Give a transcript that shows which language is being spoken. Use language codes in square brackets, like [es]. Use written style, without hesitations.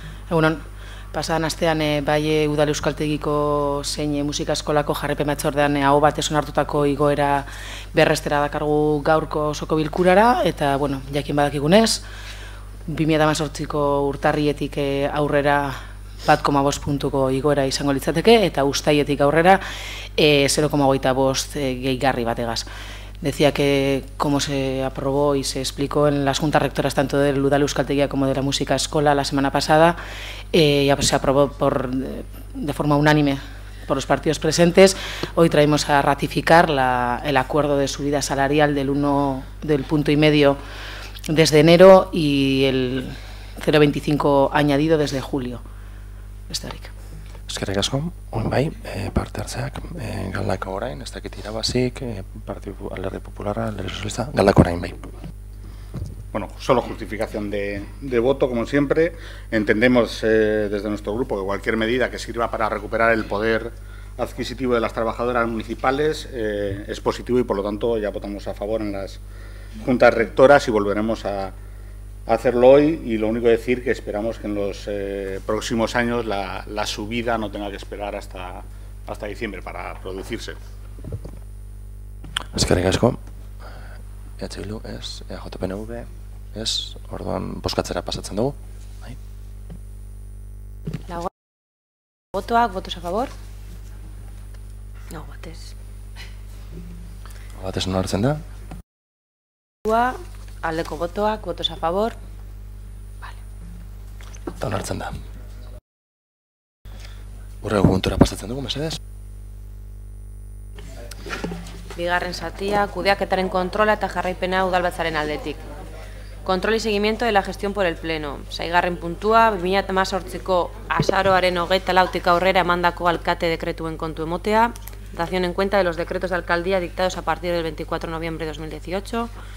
[eu] Egunon, pasadan astean bai udal euskaltegiko zein musika eskolako jarraipen batzordean aho batez onartutako igoera berrestera dakargu gaurko osoko bilkurara, eta, bueno, jakin badakigunez, 2018ko urtarrietik aurrera 1,5 puntuko igoera izango litzateke, eta uztaietik aurrera 0,25 gehigarri bategaz. [es] Decía que como se aprobó y se explicó en las juntas rectoras tanto del Udal Euskaltegia como de la Música Escola la semana pasada, ya se aprobó de forma unánime por los partidos presentes. Hoy traemos a ratificar el acuerdo de subida salarial del 1,5 desde enero y el 0,25 añadido desde julio. [eu] Eskerrik asko, bai, parte hartzeak, Galdakao orain, ez dakit irabazik, Alderdi Popularra, Alderdi Sozialista, Galdakao orain, bai. [es] Bueno, solo justificación de voto, como siempre. Entendemos desde nuestro grupo que cualquier medida que sirva para recuperar el poder adquisitivo de las trabajadoras municipales es positivo y, por lo tanto, ya votamos a favor en las juntas rectoras y volveremos a hacerlo hoy. Y lo único que decir que esperamos que en los próximos años la subida no tenga que esperar hasta diciembre para producirse. [eu] Eskerrik asko, EH Bildu, ez, EAJ-PNV, ez, orduan bozkatzera pasatzen dugu. Botoak, [es] votos a favor? No, [eu] batez. Batez onartzen da? Aldeko botoak, [es] votos a favor. Vale. [eu] Eta onartzen da. Hurrego puntura pasatzen dugu, mesedez? Bigarren zatia, kudeaketaren kontrola eta jarraipena udalbatzaren aldetik. [es] Control y seguimiento de la gestión por el Pleno. [eu] Seigarren puntua, 2018ko azaroaren 24tik aurrera emandako alkate dekretuen kontu emotea. [es] Dación en cuenta de los decretos de alcaldía dictados a partir del 24 de noviembre de 2018.